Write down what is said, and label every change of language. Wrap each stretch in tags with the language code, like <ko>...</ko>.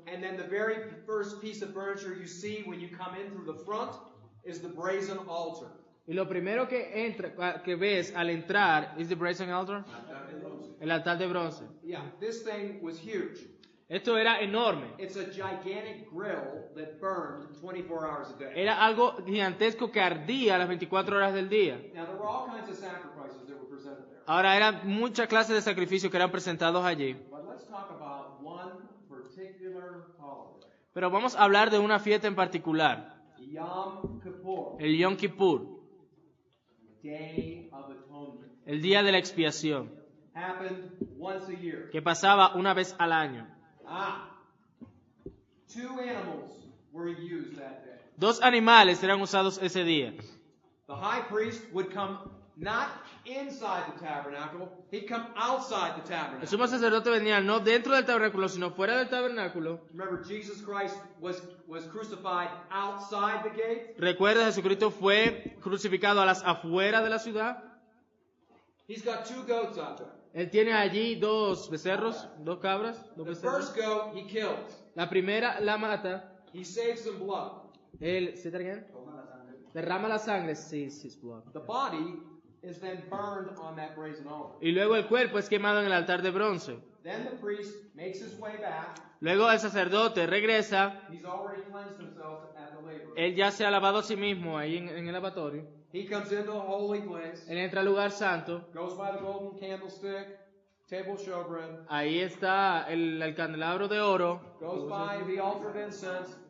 <en>And then the very first piece of furniture you see when you come in through the front is the brazen altar.</en> <es>Y lo primero que ves al entrar</es> <en>is the brazen altar.</en> <es>El altar de bronce.</es> <en>Yeah, this thing was huge.</en> <es>Esto era enorme.</es> <en>It's a gigantic grill that burned 24 hours a day.</en> <es>Era algo gigantesco que ardía las 24 horas del día.</es> <en>Now, there were all kinds of sacrifices that were presented there.</en> <es>Ahora eran muchas clases de sacrificios que eran presentados allí.</es> <en>But let's talk about one particular holiday.</en> <es>Pero vamos a hablar de una fiesta en particular.</es> <en>Yom Kippur,</en> <es>El Yom Kippur.</es> <en>Day of Atonement.</en> <es>El día de la expiación.</es> <en>Happened once a year.</en> <es>Que pasaba una vez al año.</es> <en>Two animals were used that day.</en> <es>Dos animales eran usados ese día.</es> <en>The high priest would come not inside the tabernacle, he'd come outside the</en> <es>El</es> <en>tabernacle.</en> <es>sumo sacerdote venía no dentro del tabernáculo, sino fuera del tabernáculo.</es> <en>Remember, Jesus Christ was crucified outside the gate.</en> <es>Recuerda, Jesucristo fue crucificado a las afueras de la ciudad.</es> <en>He's got two goats out there.</en> <es>Él tiene allí dos becerros, dos cabras, dos</es> <en>The</en> <es>becerros.</es> <en>first goat he kills.</en> <es>La primera la mata.</es> <en>He saves some blood. Él, ¿say that again?</en> <es>derrama la sangre,</es> <en>sees his blood. The body is then burned on that brazen altar.</en> <es>Y luego el cuerpo es quemado en el altar de bronce.</es> <en>Then the priest makes his way back.</en> <es>Luego el sacerdote regresa.</es> <en>He's already cleansed himself at the laver.</en> <es>Él ya se ha lavado a sí mismo ahí en el lavatorio.</es> <en>He comes into the holy place,</en> <es>Él entra al lugar santo.</es> <en>goes by the golden candlestick, table of showbread,</en> <es>Ahí está el candelabro de oro.</es> <en>goes by the altar of incense,</en>